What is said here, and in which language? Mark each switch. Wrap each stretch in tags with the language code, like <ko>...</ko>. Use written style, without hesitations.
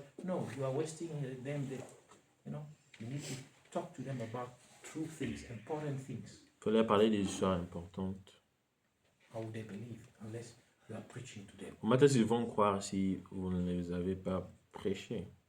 <en>No, you are wasting them. You need to talk to them about true things, important things.</en> <fr>Faut leur parler des histoires importantes.</fr> <en>How would they believe unless you are preaching to them?</en> <fr>Comment est-ce qu'ils vont croire si vous ne les avez pas prêchés?</fr>